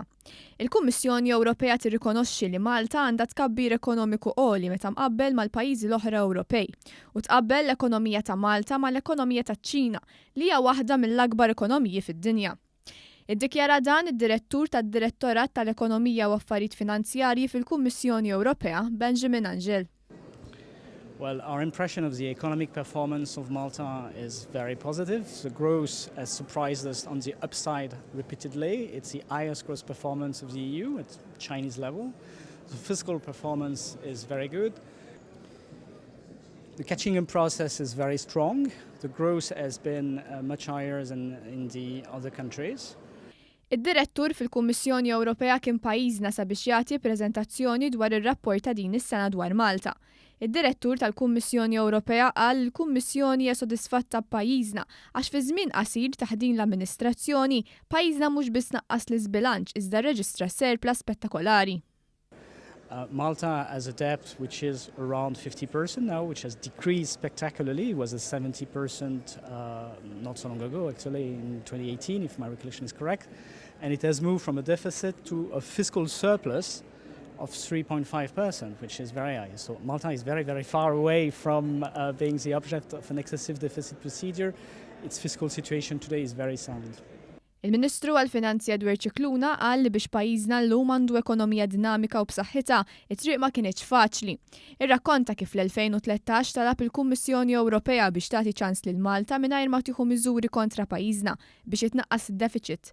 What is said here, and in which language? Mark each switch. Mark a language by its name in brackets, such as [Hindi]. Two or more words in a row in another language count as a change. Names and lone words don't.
[Maltese] Il-Kummissjoni Ewropea tirrikonoxxi li Malta għandha tkabbir ekonomiku għoli meta mqabbel mal-pajjiżi l-oħra Ewropej u tqabbel l-ekonomija ta' Malta mal-ekonomija taċ-Ċina li hija waħda mill-akbar ekonomiji fid-dinja. Iddikjara dan id-Direttur tad-Direttorat tal-ekonomija u affarijiet finanzjarji fil-Kummissjoni Ewropea Benjamin Angel. [English] Well, our impression of the economic performance of Malta is very positive. The growth has surprised us on the upside repeatedly. It's the highest growth performance of the EU at Chinese level. The fiscal performance is very good. The catching up process is very strong. The growth has been much higher than in the other countries. [Maltese] Id-Direttur fil-Kummissjoni Ewropea kien pajjiżna sabiex jagħti preżentazzjoni dwar ir-rapport ta' din is-sena dwar Malta. Id-Direttur tal-Kummissjoni Ewropea qal il-Kummissjoni hija sodisfatta b'pajjiżna għax fi żmien qasir taħt din l-amministrazzjoni pajjiżna mhux biss naqqas l-iżbilanċ iżda rreġistra surplus spettakolari. [English] Malta has a debt which is around 50% now, which has decreased spectacularly. It was at 70% not so long ago, actually in 2018, if my recollection is correct. And it has moved from a deficit to a fiscal surplus of 3.5%, which is very high. So Malta is very, very far away from being the object of an excessive deficit procedure. Its fiscal situation today is very sound. [Maltese] Il-Ministru għall-Finanzi dwar qal li biex pajjiżna llum għandu ekonomija dinamika u b'saħħitha, it-triq ma kienx faċli. Irrakkonta kif l-2013 talab il-Kummissjoni Ewropea biex tagħti ċans lil Malta mingħajr ma tieħu miżuri kontra pajjiżna biex itnaqqas id-deficit.